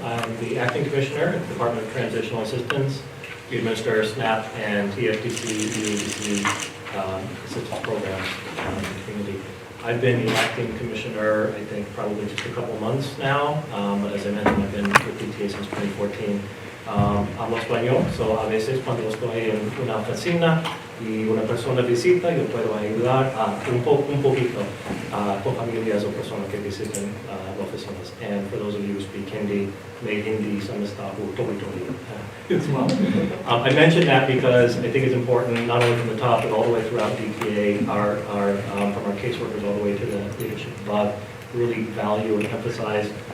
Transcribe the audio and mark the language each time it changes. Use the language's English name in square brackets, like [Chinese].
[English] I'm the Acting Commissioner at the Department of Transitional Assistance. We administer SNAP and TFTC EADC assistance programs in the community. I've been the Acting Commissioner, I think, probably just a couple months now, but as I mentioned, I've been with DTA since 2014. [Spanish] Hablo español, so a veces cuando estoy en una oficina y una persona visita, yo puedo ayudar un poquito con familias o personas que visiten las oficinas. [English] And for those of you who speak Hindi, [Hindi] may Hindi samajhta ho thodi [English] as well. I mentioned that because I think it's important, not only from the top, but all the way throughout DTA, from our caseworkers all the way to the leadership above, really value and emphasize